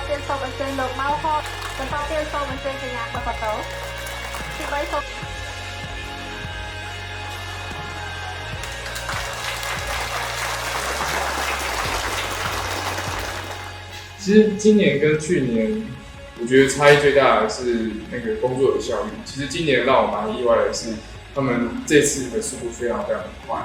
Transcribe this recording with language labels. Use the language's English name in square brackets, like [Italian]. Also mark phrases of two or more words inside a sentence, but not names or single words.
[Khmer] សូមអញ្ជើញលោកមកហត់បន្តទៀតសូមអញ្ជើញកញ្ញាបបតោទី3សូម [Chinese] 其实今年跟去年，我觉得差异最大的是那个工作的效率。其实今年让我蛮意外的是，他们这次的速度非常非常的快。